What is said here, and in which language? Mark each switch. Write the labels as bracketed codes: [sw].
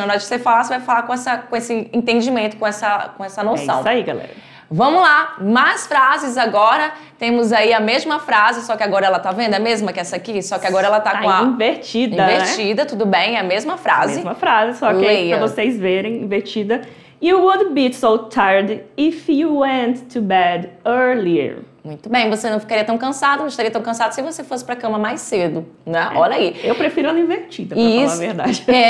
[pt] Na hora de você falar, você vai falar com esse entendimento, com essa noção. É isso aí, galera. Vamos lá, mais frases agora. Temos aí a mesma frase, só que agora ela tá vendo? É a mesma que essa aqui? Só que agora ela tá com a... invertida, né? Tudo bem, é a mesma frase. A mesma frase, só que aí, pra vocês verem, invertida. [en] You would be so tired if you went to bed earlier. [pt] Muito bem, você não ficaria tão cansado, não estaria tão cansado se você fosse pra cama mais cedo, né? Olha aí. Eu prefiro ela invertida, pra falar a verdade.